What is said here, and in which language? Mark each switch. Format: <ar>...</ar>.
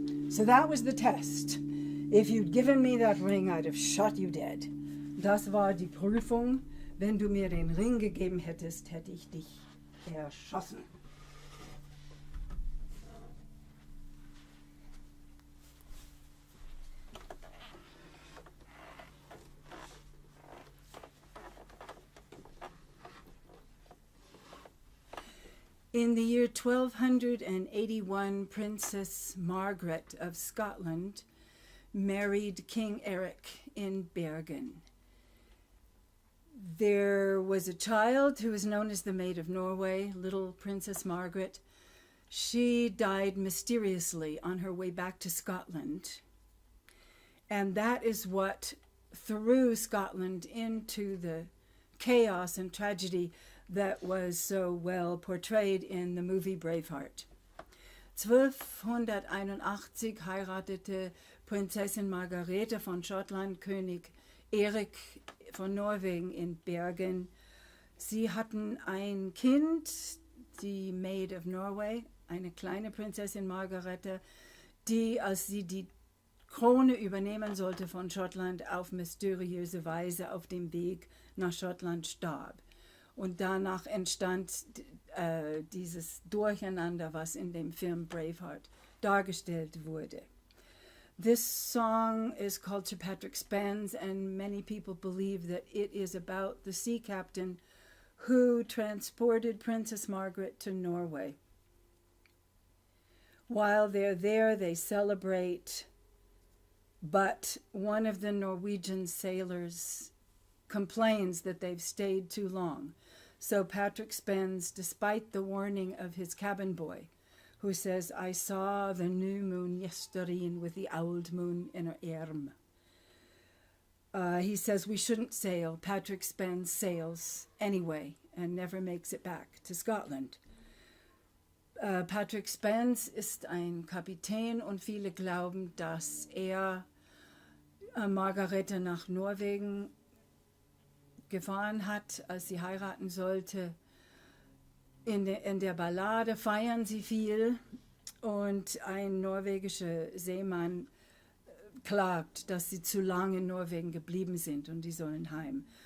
<en>So that was the test. If you'd given me that ring, I'd have shot you dead.</en> <de>Das war die Prüfung. Wenn du mir den Ring gegeben hättest, hätte ich dich erschossen.</de> <en>In the year 1281, Princess Margaret of Scotland married King Eric in Bergen. There was a child who was known as the Maid of Norway, little Princess Margaret. She died mysteriously on her way back to Scotland. And that is what threw Scotland into the chaos and tragedy that was so well portrayed in the movie Braveheart.</en> <de>1281 heiratete Prinzessin Margarete von Schottland König Erik von Norwegen in Bergen. Sie hatten ein Kind, die Maid of Norway, eine kleine Prinzessin Margarete, die, als sie die Krone übernehmen sollte von Schottland, auf mysteriöse Weise auf dem Weg nach Schottland starb. Und danach entstand dieses Durcheinander, was in dem Film Braveheart dargestellt wurde.</de> <en>This song is called Sir Patrick Spens, and many people believe that it is about the sea captain who transported Princess Margaret to Norway. While they're there, they celebrate, but one of the Norwegian sailors complains that they've stayed too long. So Patrick Spens, despite the warning of his cabin boy, who says, I saw the new moon yestereen with the old moon in her arm. He says we shouldn't sail. Patrick Spens sails anyway and never makes it back to Scotland.</en> <de>Patrick Spens ist ein Kapitän und viele glauben, dass Margarete nach Norwegen gefahren hat, als sie heiraten sollte. In der Ballade feiern sie viel und ein norwegischer Seemann klagt, dass sie zu lange in Norwegen geblieben sind und die sollen heim.</de>